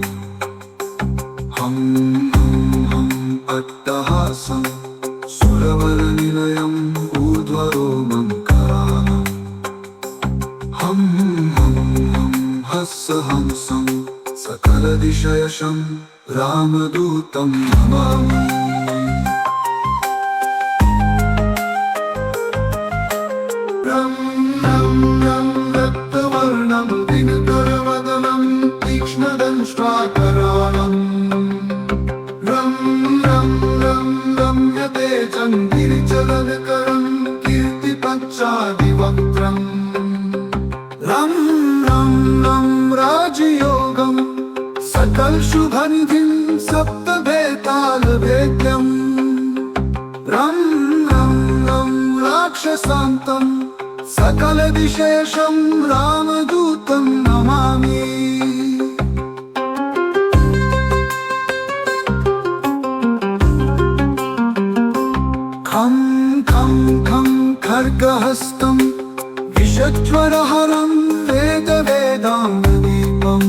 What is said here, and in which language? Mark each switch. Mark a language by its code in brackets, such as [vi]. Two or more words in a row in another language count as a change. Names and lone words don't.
[sa] हं हं हं अट्टहासं सुरवरनिलयम् ऊर्ध्वरोमङ्करालम्। हं हं हं हंसं सकलदिशयशं रामदूतं नमामि। रं रं रं रक्तवर्णं दिनकरवदनं तीक्ष्णदंष्ट्राकराळम्। रं रं रं रम्यतेजं गिरिचलनकरं कीर्तिपञ्चादिवक्त्रम्। रं रं रं राजयोगं सकलशुभनिधिं सप्तभेतालभेद्यम्। रं रं रं राक्षसान्तं सकलविशेषं रामदूतं नमामि। खं खं खं खड्गहस्तं विषज्वरहरं वेदवेदाङ्गदीपम्।